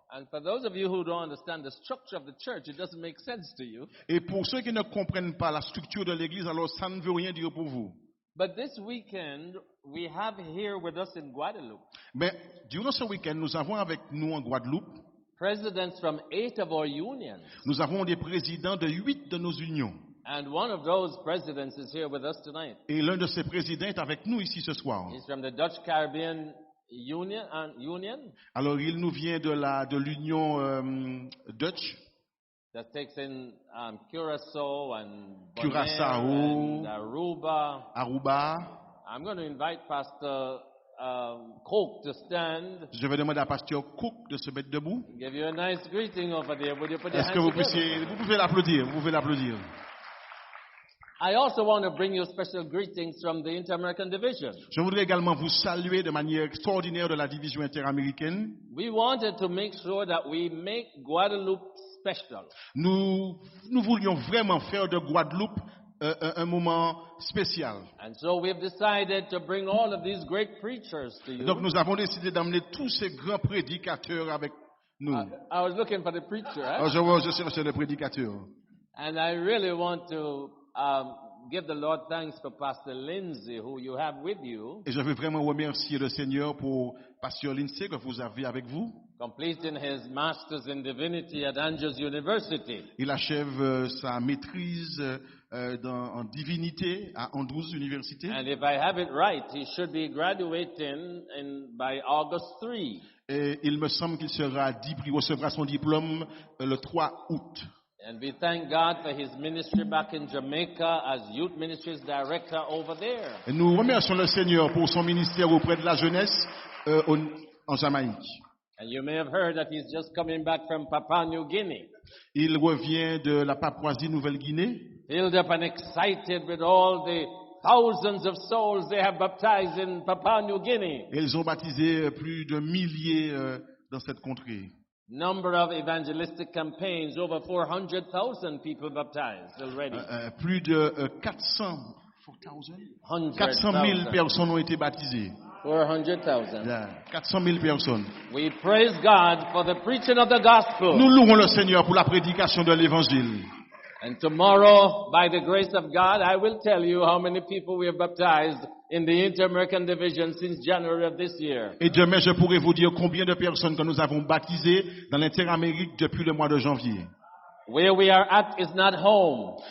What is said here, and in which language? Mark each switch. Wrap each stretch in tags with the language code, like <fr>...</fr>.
<en>And for those of you who don't understand the structure of the church, it doesn't make sense to you.</en> <fr>Et pour ceux qui ne comprennent pas la structure de l'église, alors ça ne veut rien dire pour vous.</fr> <en>But this weekend, we have here with us in Guadeloupe</en> <fr>Mais durant ce week-end, nous avons avec nous en Guadeloupe,</fr> <en>presidents from 8 of our unions.</en> <fr>nous avons des présidents de 8 de nos unions.</fr> <en>And one of those presidents is here with us tonight.</en> <fr>Et l'un de ces présidents est avec nous ici ce soir.</fr> <en>He's from the Dutch Caribbean Union</en> <fr>Alors il nous vient de l'union Dutch,</fr> <en>that takes in Curaçao and</en> <fr>Curaçao.</fr> <en>Bonaire and Aruba.</en> <fr>Aruba.</fr> <en>I'm going to invite Pastor Coke to stand.</en> <fr>Je vais demander à Pasteur Cook de se mettre debout.</fr> <en>Give you a nice greeting over there. Would you put your</en> <fr>Est-ce</fr> <en>hands</en> <fr>que vous</fr> <en>together?</en> <fr>pouvez l'applaudir, vous pouvez l'applaudir.</fr> <en>I also want to bring you special greetings from the Inter-American Division.</en> <fr>Je voudrais également vous saluer de manière extraordinaire de la division interaméricaine.</fr> <en>We wanted to make sure that we make Guadeloupe special.</en> <fr>Nous voulions vraiment faire de Guadeloupe un moment spécial.</fr> <en>And so we've decided to bring all of these great preachers to you.</en> <fr>Donc nous avons décidé d'amener tous ces grands prédicateurs avec nous.</fr> <en>I was looking for the preacher,</en> <fr>Alors, je cherchais le prédicateur.</fr> <en>and I really want to give the Lord thanks for Pastor Lindsay, who you have with you,</en> <fr>Et je veux vraiment remercier le Seigneur pour Pasteur Lindsay que vous avez avec vous.</fr> <en>completing his Master's in Divinity at Andrews University.</en> <fr>Il achève sa maîtrise en divinité à Andrews University.</fr> <en>And if I have it right, he should be graduating by August 3.</en> <fr>Et il me semble qu'il recevra son diplôme le 3 août.</fr> <en>And we thank God for his ministry back in Jamaica as Youth Ministries Director over there.</en> <fr>Et nous remercions le Seigneur pour son ministère auprès de la jeunesse en Jamaïque.</fr> <en>And you may have heard that he's just coming back from Papua New Guinea,</en> <fr>Il revient de la Papouasie-Nouvelle-Guinée.</fr> <en>filled up and excited with all the thousands of souls they have baptized in Papua New Guinea.</en> <fr>Et ils ont baptisé plus de milliers dans cette contrée.</fr> <en>Number of evangelistic campaigns, over 400,000 people baptized already.</en> <fr>Plus de 400 000 personnes ont été baptisées.</fr> <en>400,000.</en> <fr>400 000 personnes.</fr> <en>We praise God for the preaching of the gospel.</en> <fr>Nous louons le Seigneur pour la prédication de l'évangile.</fr> <en>And tomorrow, by the grace of God, I will tell you how many people we have baptized in the Inter-American Division since January of this year.</en> <fr>Et demain, je pourrai vous dire combien de personnes que nous avons baptisées dans l'Inter-Amérique depuis le mois de janvier.</fr> <en>Where we are at is not home.</en>